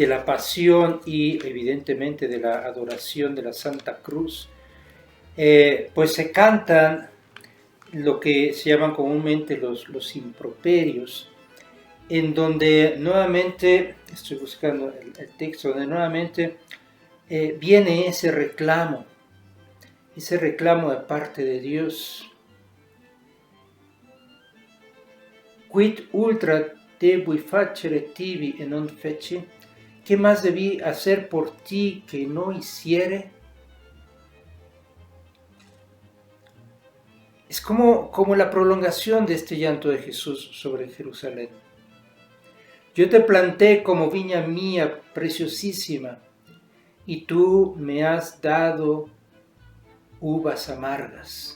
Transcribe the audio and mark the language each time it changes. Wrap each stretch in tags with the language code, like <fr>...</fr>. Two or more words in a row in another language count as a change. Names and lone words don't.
<es>la Pasión y evidentemente de la adoración de la Santa Cruz, pues se cantan lo que se llaman comúnmente los improperios, en donde nuevamente, estoy buscando el texto, donde nuevamente viene ese reclamo de parte de Dios.</es> <la>Quid ultra debui facere tibi e non feci?</la> <es>¿Qué más debí hacer por ti que no hiciere? Es como la prolongación de este llanto de Jesús sobre Jerusalén. Yo te planté como viña mía preciosísima, y tú me has dado uvas amargas.</es>